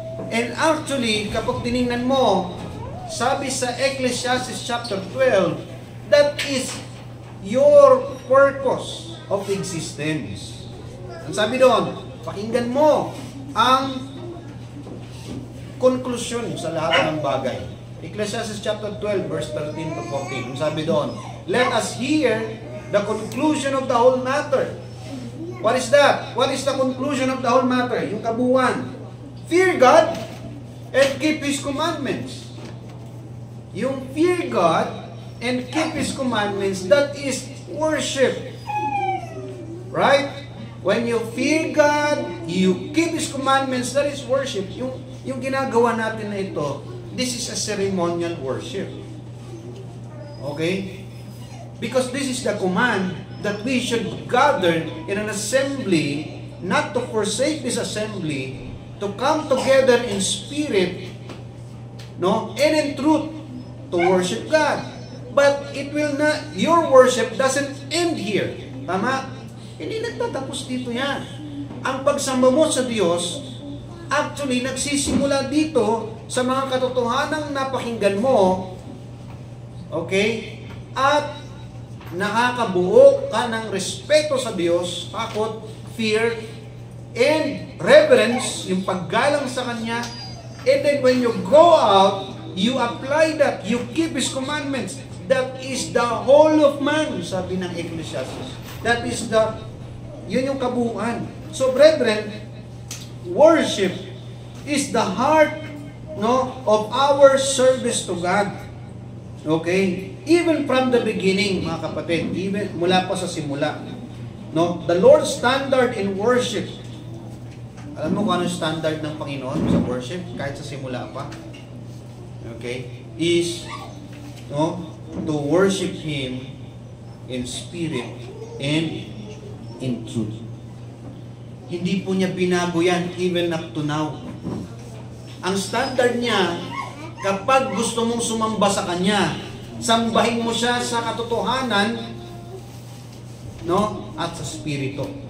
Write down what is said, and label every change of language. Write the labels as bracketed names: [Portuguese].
[English] And actually, [Filipino] kapag tiningnan mo, sabi sa [English] Ecclesiastes chapter 12, that is your purpose of existence. [Filipino] Ang sabi doon, pakinggan mo ang konklusyon sa lahat ng bagay. [English] Ecclesiastes chapter 12, verse 13 to 14. [Filipino] Ang sabi doon, [English] let us hear the conclusion of the whole matter. What is that? What is the conclusion of the whole matter? [Filipino] Yung kabuuan. [English] Fear God and keep His commandments. Yung fear God and keep His commandments, that is worship. Right? When you fear God, you keep His commandments, that is worship. [Filipino] Yung ginagawa natin na ito, [English] this is a ceremonial worship. Okay? Because this is the command that we should gather in an assembly, not to forsake this assembly, to come together in spirit, no, and in truth, to worship God. But it will not, your worship doesn't end here. [Filipino] Tama? Hindi nagtatapos dito yan. Ang pagsamba mo sa Diyos, actually, nagsisimula dito sa mga katotohanang napakinggan mo, okay? At nakakabuo ka ng respeto sa Diyos, takot, [English] fear, and reverence, [Filipino] yung paggalang sa Kanya. [English] And then when you go out, you apply that, you keep His commandments. That is the whole of man, [Filipino] sabi ng Ecclesiastes. [English] That is [Filipino] yun yung kabuuan. [English] So brethren, worship is the heart, no, of our service to God. Okay? Even from the beginning, [Filipino] mga kapatid, even mula pa sa simula. [English] No? The Lord's standard in worship. [Filipino] Alam mo kung ano standard ng Panginoon sa worship, kahit sa simula pa? [English] Okay? Is, no, to worship Him in spirit and in truth. [Filipino] Hindi po niya binago yan [English] even up to now. [Filipino] Ang standard niya, kapag gusto mong sumamba sa Kanya, sambahin mo siya sa katotohanan, no, at sa spirito.